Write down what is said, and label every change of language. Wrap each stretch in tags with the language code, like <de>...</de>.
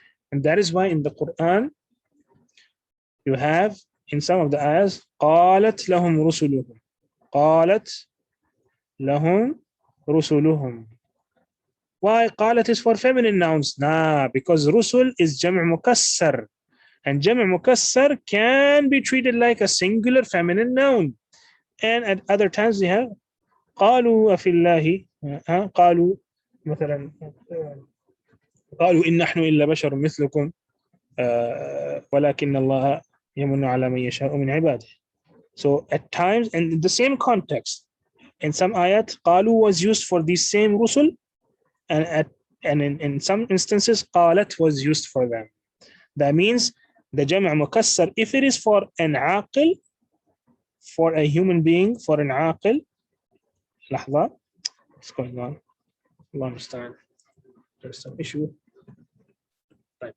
<en>And that is why in the Quran you have in some of the ayahs</en> <ar>قالت لهم رسلهم, قالت لهم رسلهم.</ar> <en>Why قالت is for feminine nouns? Nah, because rusul is جمع مكسر, and جمع مكسر can be treated like a singular feminine noun. And at other times they have</en> <ar>قالوا أفي الله, قالوا مثلا قالوا إن نحن إلا بشر مثلكم ولكن الله يمن على من يشاء من عباده.</ar> <en>So at times, and in the same context, in some ayat قالوا was used for these same rusul, and in some instances قالت was used for them. That means the جمع مكسر, if it is for an aqil, for a human being, for an aqil,</en> <ar>لحظة,</ar> <en>what's going on? Allah understand. There's some issue. Right.</en>